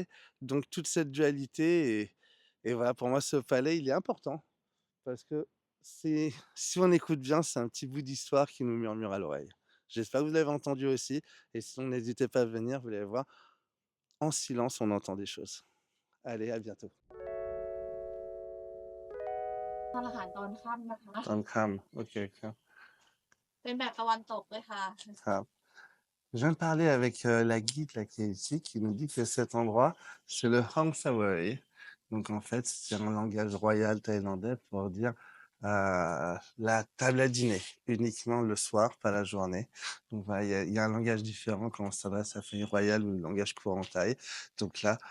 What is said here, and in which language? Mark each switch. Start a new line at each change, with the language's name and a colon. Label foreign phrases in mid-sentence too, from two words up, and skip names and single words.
French: Donc toute cette dualité et voilà, pour moi ce palais, il est important parce que c'est si on écoute bien, c'est un petit bout d'histoire qui nous murmure à l'oreille. J'espère que vous l'avez entendu aussi et sinon n'hésitez pas à venir, vous allez voir, en silence, on entend des choses. Allez, à bientôt.
Thai: ทานอาหารตอนค่ำนะคะ ตอนค่ำโอเคครับ เป็นแบบตะวันตกเลยค่ะ
French: ครับ Je viens de parler avec la guide là, qui est ici, qui nous dit que cet endroit, c'est le Hong Sawai. Donc en fait, c'est un langage royal thaïlandais pour dire la table à dîner, uniquement le soir, pas la journée. Donc voilà, il y a un langage différent quand on s'adresse à la famille royale ou le langage courant thaï.